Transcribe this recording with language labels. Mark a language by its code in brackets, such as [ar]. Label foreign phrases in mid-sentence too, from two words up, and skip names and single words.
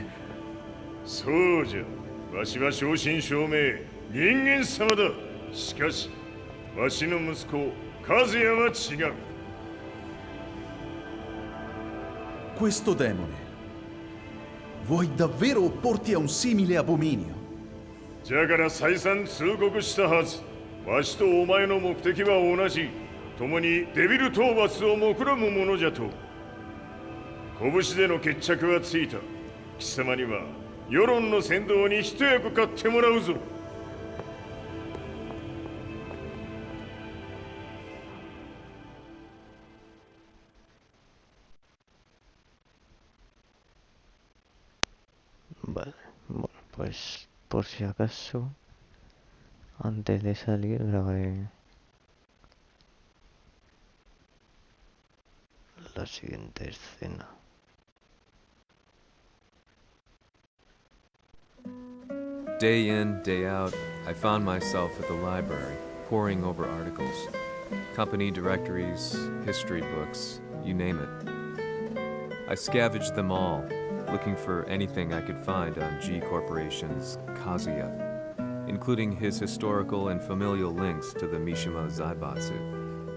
[ja] そうじゃわしは正真正銘人間様だしかしわしの息子和也は違う [it] Questo demone, vuoi davvero opporti a un simile abominio? [ja] じゃから再三通告したはずわしとお前の目的は同じ共にデビル討伐を目論むものじゃと拳での決着はついた貴様には世論の先導に一役買ってもらうぞ [es] Vale, bueno, pues por si acaso, antes de salir grabé la siguiente escena. [en] Day in, day out, I found myself at the library, poring over articles. Company directories, history books, you name it. I scavenged them all, looking for anything I could find on G Corporation's Kazuya, including his historical and familial links to the Mishima Zaibatsu.